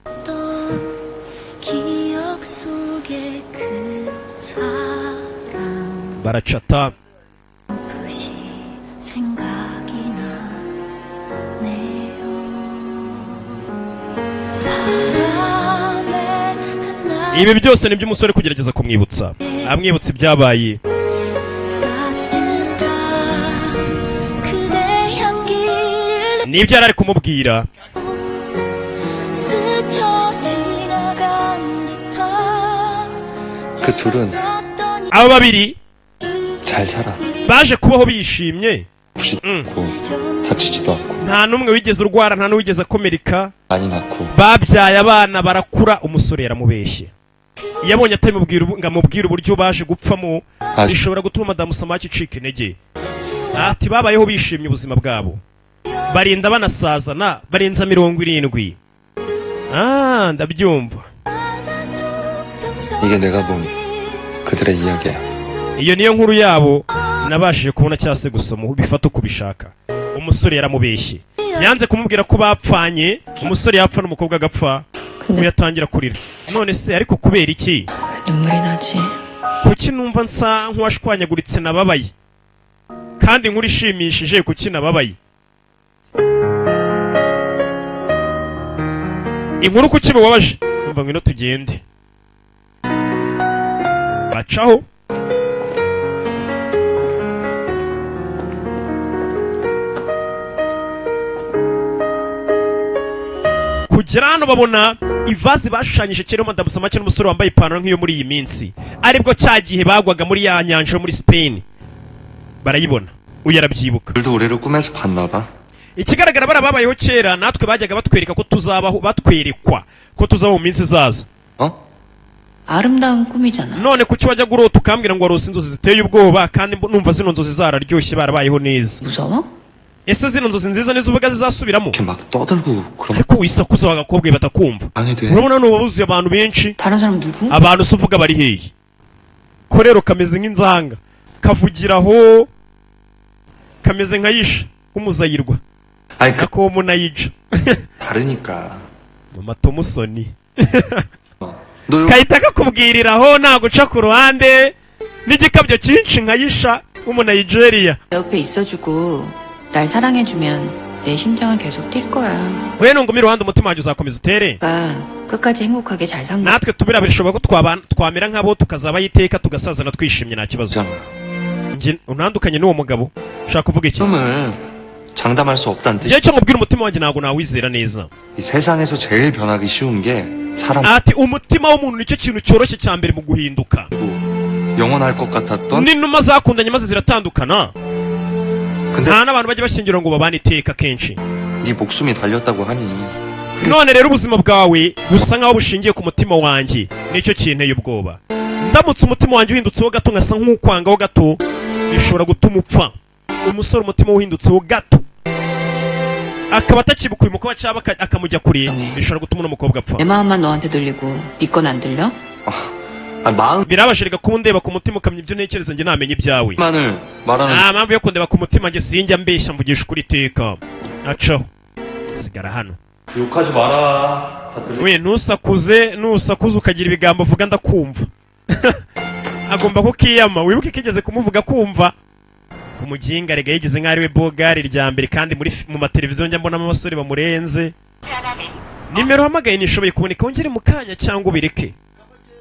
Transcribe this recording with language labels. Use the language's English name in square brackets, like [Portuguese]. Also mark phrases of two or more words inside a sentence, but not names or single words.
[Kinyarwanda] baracata ibi byose nibyo umusore kugerageza kumwibutsa, amwibutsa ibyabaye. nibyo yari ari kumubwira. [Korean] 그 둘은 [Kinyarwanda] abo babiri [Korean] 잘 살아. [Kinyarwanda] baje kubaho bishimye, [Korean] 부시도 않고 다치지도 않고 [Kinyarwanda] nta n'umwe wigeze urwara, nta n'uwigeze akomereka. [Korean] 많이 낳고 [Kinyarwanda] babyaye abana barakura. umusore yaramubeshye, yabonye atamubwira ngo amubwire uburyo baje gupfamo bishobora gutuma Madamu Samake icika intege. ati babayeho bishimye ubuzima bwabo, barinda banasazana barenza 70. ndabyumva. [Korean] 이게 내가 본 그들의 이야기야. [Kinyarwanda] iyo niyo nkuru yabo nabashije kubona cyase gusoma bifata uko bishaka. umusore yaramubeshye, yanze kumubwira ko bapfanye. umusore yapfa n'umukobwa agapfa, yatangira kurira. none se ariko kubera iki? [Korean] 눈물이 나지. [Kinyarwanda] kuki numva nsa nk'uwashwanyaguritse nababaye kandi inkuru ishimishije, kuki nababaye? inkuru kuki bibabaje? umva ngwino tugende. bacaho kugera hano babona ivazi bashushanyije kera Madamu Samake n'umusore wambaye ipantaro nk'iyo muri iyi minsi, aribwo cya gihe bagwaga muri ya nyanja muri Spain. barayibona, uyu arabyibuka. [Korean] 그들도 우리를 꿈에서 봤나 봐. [Kinyarwanda] ikigaragara barababayeho kera, natwe bajyaga batwereka ko tuzabaho, batwerekwa ko tuzabaho mu minsi izaza. [Korean] 아름다운 꿈이잖아. [Kinyarwanda] none kuki wajya urota ukambwira ngo warose inzozi ziteye ubwoba kandi numva zino nzozi zararyoshye barabayeho neza? [Korean] 무서워? [Kinyarwanda] ese zino nzozi nziza nizo uvuga zizasubiramo? [Korean] 이렇게 막 떠들고 그러면 [Kinyarwanda] ariko wisakuza w'agakobwa batakumva. [Korean] 방해돼. [Kinyarwanda] urabona n'ubu wabuzuye abantu benshi. [Korean] 다른 사람 누구? [Kinyarwanda] abantu se uvuga bari hehe? ko rero kameze nk'inzanga, kavugiraho, kameze nka yisha nk'umuzayirwa. [Korean] 아니 그 [Kinyarwanda] ako munayija [Korean] 다르니까. [Kinyarwanda] mama Tomusoni [Korean] 너 요... [Kinyarwanda] kahita kakubwiriraho nta guca ku ruhande n'igikabyo cyinshi nka yisha w'umunayigeriya. [Korean] 옆에 있어주고 날 사랑해주면 내 심장은 계속 뛸 거야. [Kinyarwanda] we nungumi iruhande umutima wanjye uzakomeza utere. [Korean] 그러니까 끝까지 행복하게 잘 산 거. [Kinyarwanda] natwe tubira bishoboka ko twamera nk'abo tukazabaho iteka tugasazana twishimye nta kibazo. [Korean] 잖아. [Kinyarwanda] njye unandukanye n'uwo mugabo ushaka kuvuga iki? [Korean] 꿈을 장담할 수 없다는 뜻이. [Kinyarwanda] njye cyo nkubwira umutima wanjye ntabwo nawizera neza. [Korean] 이 세상에서 제일 변하기 쉬운 게 사람. [Kinyarwanda] ati umutima w'umuntu nicyo kintu cyoroshye cya mbere mu guhinduka. [Korean] 영원할 것 같았던. [Kinyarwanda] n'inuma zakundanye maze ziratandukana. [Korean] 근데 [Kinyarwanda] nta n'abantu bajya bashyingira ngo babane iteka kenshi. [Korean] 네 목숨이 달렸다고 하니. [Kinyarwanda] none rero ubuzima bwawe busa nkaho bushingiye ku mutima wanjye, nicyo kinteye ubwoba. ndamutse umutima wanjye uhindutseho gato nkasa nk'ukwangaho gato, bishobora gutuma upfa. umusore umutima uhindutseho gato akaba atakibuka uyu mukobwa cyangwa akamujya kure, bishobora gutuma uno mukobwa apfa. [Korean] 내 마음만 너한테 들리고 네 건 안 들려? 마음. [Kinyarwanda] birabashirika kuba undeba ku mutima ukamenya ibyo ntekereza njye namenye ibyawe. [Korean] 만을 말하는. [Kinyarwanda] nta mpamvu yo kundeba ku mutima njye sinjya mbeshya mvugisha ukuri iteka. acaho sigara hano. [Korean] 욕하지 마라. [Kinyarwanda] we nusakuze ukagira ibigambo uvuga ndakumva. agomba kukiyama, wibuke kigeze kumuvuga kumva. umuginga rega yigeze nk'ari we bogari rya mbere, kandi mu mateleviziyo njya mbonamo abasore bamurenze. nimero hamagaye nishoboye kuboneka, wongere mu kanya cyangwa ubireke.